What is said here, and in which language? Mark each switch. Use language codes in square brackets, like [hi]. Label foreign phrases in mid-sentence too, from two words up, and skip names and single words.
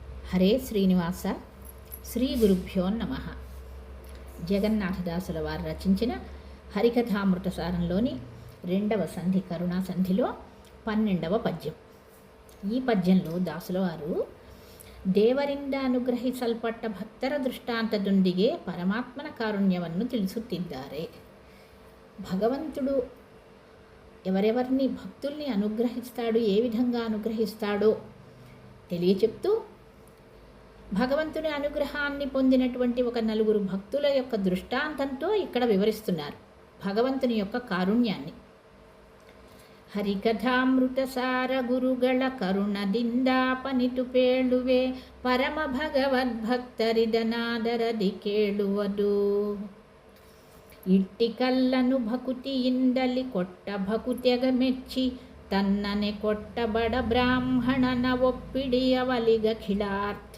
[te] హరే శ్రీనివాస. శ్రీ గురుభ్యో నమ. జగన్నాథదాసుల వారు రచించిన హరికథామృత సారంలోని 2వ సంధి కరుణా సంధిలో 12వ పద్యం. ఈ పద్యంలో దాసుల వారు [kn] ದೇವರಿಂದ ಅನುಗ್ರಹಿಸಲ್ಪಟ್ಟ ಭಕ್ತರ ದೃಷ್ಟಾಂತದೊಂದಿಗೆ ಪರಮಾತ್ಮನ ಕಾರುಣ್ಯವನ್ನು ತಿಳಿಸುತ್ತಿದ್ದಾರೆ. [te] భగవంతుడు ఎవరెవరిని భక్తుల్ని అనుగ్రహిస్తాడు, ఏ విధంగా అనుగ్రహిస్తాడో తెలియచెప్తూ భగవంతుని అనుగ్రహాన్ని పొందినటువంటి ఒక 4 భక్తుల యొక్క దృష్టాంతంతో ఇక్కడ వివరిస్తున్నారు భగవంతుని యొక్క కారుణ్యాన్ని. [kn] ಹರಿಕಥಾಮೃತಸಾರ ಗುರುಗಳ ಕರುಣದಿಂದಾಪನಿತು ಪೇಳುವೆ ಪರಮ ಭಗವದ್ಭಕ್ತರಿದನಾದರದಿ ಕೇಳುವುದು. ಇಟ್ಟಿ ಕಲ್ಲನು ಭಕುತಿಯಿಂದಲಿ ಕೊಟ್ಟ ಭಕುತ್ಯಗ ಮೆಚ್ಚಿ ತನ್ನನೆ ಕೊಟ್ಟ ಬಡ ಬ್ರಾಹ್ಮಣನ ಒಪ್ಪಿಡಿಯವಲಿಗ ಖಿಳಾರ್ಥ.